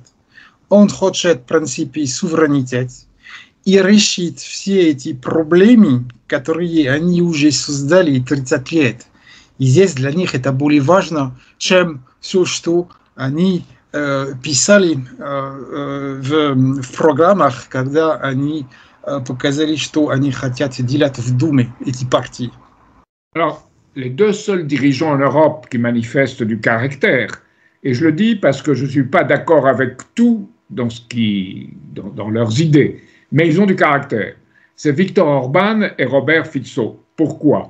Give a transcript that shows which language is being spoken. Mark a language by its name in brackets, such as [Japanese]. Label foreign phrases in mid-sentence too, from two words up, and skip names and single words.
[Russian] Он хочет, в принципе, суверенитет и решить все эти проблемы, которые они уже создали 30 лет. И здесь для них это более важно, чем все, что они писали в программах, когда они показали, что они хотят делать в Думе, эти партии. [French] Alors, les deux seuls dirigeants en Europe qui manifestent du caractère, et je le dis parce que je ne suis pas d'accord avec tout dans leurs idées, mais ils ont du caractère. C'est Viktor Orban et Robert Fico. Pourquoi?